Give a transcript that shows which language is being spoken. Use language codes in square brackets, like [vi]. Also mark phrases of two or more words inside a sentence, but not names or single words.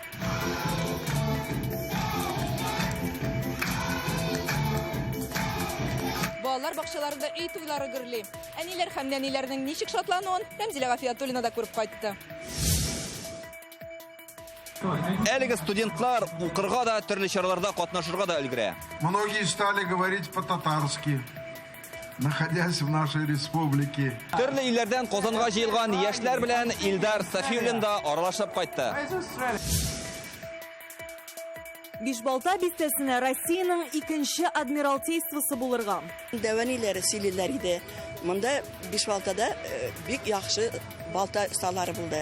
[tt] Балалар бакчаларында үй туйлары гөрли. Әниләр һәм нәниләрнең ничек шатлануын Рәмзилә Гафиятуллина да күреп кайтты. Әлеге студентлар укырга да, төрле чараларда катнашырга да өлгерә. [ru] Многие стали говорить по-татарски, находясь в нашей республике. [tt] Төрле илләрдән Казанга җыелган яшьләр белән Илдар Сафиуллин да аралашып кайтты. Бишбалта бистәсенә Россиянең икенче адмиралтействосы булырга. Дәвәниләре сөйлиләр иде. Монда Бишбалтада бик яхшы балта осталары булды.